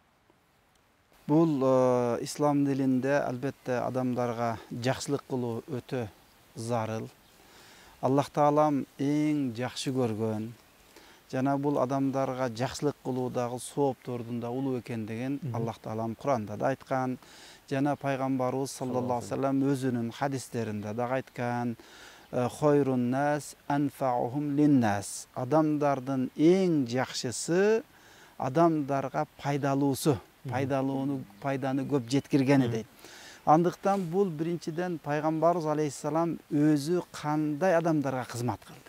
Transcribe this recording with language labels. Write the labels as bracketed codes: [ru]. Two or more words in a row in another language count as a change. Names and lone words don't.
[ky] Бул ислам дининде албетте адамдарга жакшылык кылуу өтө зарыл. Аллах Таалам эң жакшы көргөн жана бул адамдарга жакшылык кылуудагы сооптордун да улуу экендигин Аллах Таалам Куранда да айткан, жана пайгамбарыбыз [ar] صلى الله عليه وسلم [ky] өзүнүн хадистеринде да айткан. [ar] خير الناس أنفعهم للناس. [ky] Адамдардын эң жакшысы адамдарга пайдалуусу, пайданы көп жеткиргени дейт. Андыктан бул биринчиден пайгамбарыбыз алейхиссалам өзү кандай адамдарга кызмат кылды.